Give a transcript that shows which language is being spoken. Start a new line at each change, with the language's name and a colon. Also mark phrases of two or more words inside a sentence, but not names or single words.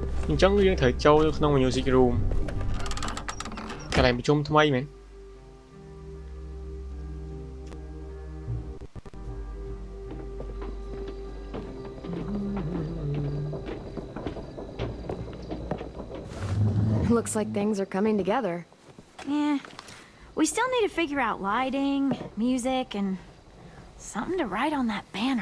Khmer: អញ្ចឹងយើងត្រូវចូលទៅក្នុង
English: music room
Khmer: កន្លែងប្រជុំថ្មីមែន
English: Looks like things are coming together. Yeah. We still need to figure out lighting, music, and something to write on that banner.